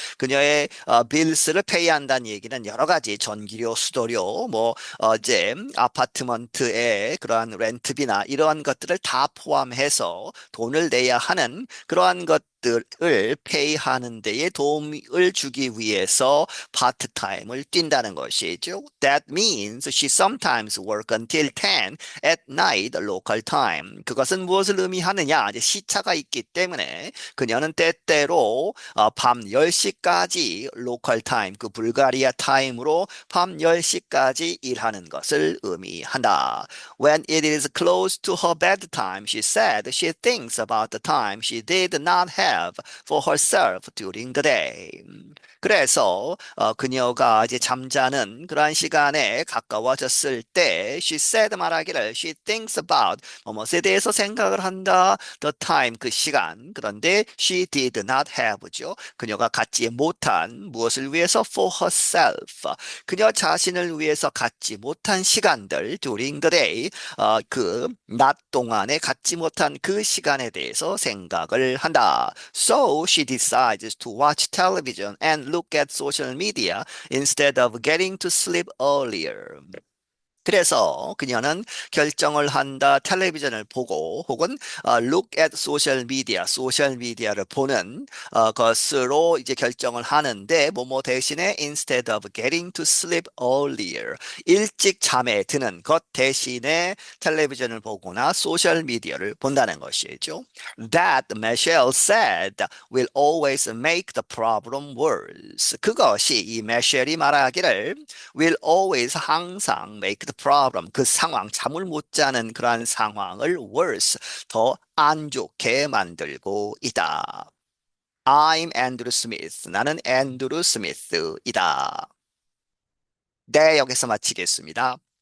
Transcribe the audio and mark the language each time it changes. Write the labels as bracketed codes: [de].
[ko] 그녀의 bills를 페이한다는 얘기는 여러 가지 전기료, 수도료, 이제 아파트먼트의 그러한 렌트비나 이러한 것들을 다 포함해서 돈을 내야 하는 그러한 것들을 페이하는 데에 도움을 주기 위해서 파트타임을 뛴다는 것이죠. [en] That means she sometimes work until 10 at night local time. [ko] 그것은 무엇을 의미하느냐? 이제 시차가 있기 때문에 그녀는 때때로 밤 10시까지 로컬 타임, 그 불가리아 타임으로 밤 10시까지 일하는 것을 의미한다. [en] When it is close to her bedtime, she said she thinks about the time she did not have for herself during the day. [ko] 그래서 그녀가 이제 잠자는 그러한 시간에 가까워졌을 때 [en] she said [ko] 말하기를 [en] she thinks about [ko] 무엇에 대해서 생각을 한다 [en] the time [ko] 그 시간 그런데 [en] she did not have [ko] 죠. 그녀가 갖지 못한 무엇을 위해서 [en] for herself [ko] 그녀 자신을 위해서 갖지 못한 시간들 [en] during the day [ko] 그 낮 동안에 갖지 못한 그 시간에 대해서 생각을 한다. [en] So she decides to watch television and look at social media instead of getting to sleep earlier. [ko] 그래서 그녀는 결정을 한다. 텔레비전을 보고 혹은 look at social media, 소셜 미디어를 보는 것으로 이제 결정을 하는데 뭐뭐 대신에 [en] instead of getting to sleep earlier [ko] 일찍 잠에 드는 것 대신에 텔레비전을 보거나 소셜 미디어를 본다는 것이죠. [en] That Michelle said will always make the problem worse. [ko] 그것이 이 미셸이 말하기를 [en] will always [ko] 항상 [en] make the problem [ko] 그 상황 잠을 못 자는 그러한 상황을 worse 더 안 좋게 만들고 있다. [en] I'm Andrew Smith. [ko] 나는 앤드루 스미스이다. 네, 여기서 마치겠습니다.